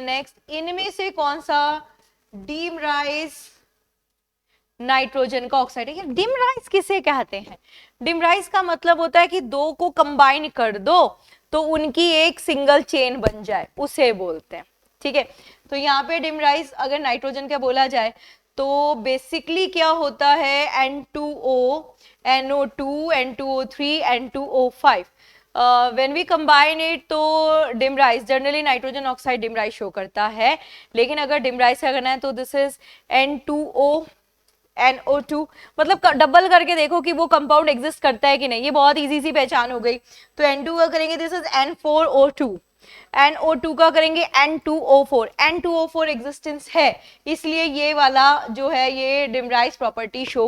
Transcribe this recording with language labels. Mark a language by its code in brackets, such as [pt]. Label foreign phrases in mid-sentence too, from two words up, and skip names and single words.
[hi] नेक्स्ट, इनमें से कौन सा [en] dimerise nitrogen [hi] का ऑक्साइड है, डिमराइज किसे कहते हैं, डिमराइज का मतलब होता है कि 2 को कंबाइन कर दो तो उनकी एक [en] single chain [hi] बन जाए, उसे बोलते हैं। ठीक है, तो यहाँ पे डिमराइज अगर नाइट्रोजन का बोला जाए तो बेसिकली क्या होता है, N2O, NO2, N2O3, N2O5, [en] when we combine it [hi] तो [en] dimerise generally nitrogen oxide dimerise show [hi] करता है, लेकिन अगर डिमराइज का करना है तो [en] this is [hi] N2O, NO2, मतलब डबल करके देखो कि वो [en] compound exist [hi] करता है कि नहीं, ये बहुत इजी सी पहचान हो गई। तो N2 का करेंगे [en] this is [hi] N4O2, NO2 का करेंगे N2O4, N2O4 एग्जिस्टेंस है, इसलिए ये वाला जो है ये [en] dimerise property show [hi] करेगा।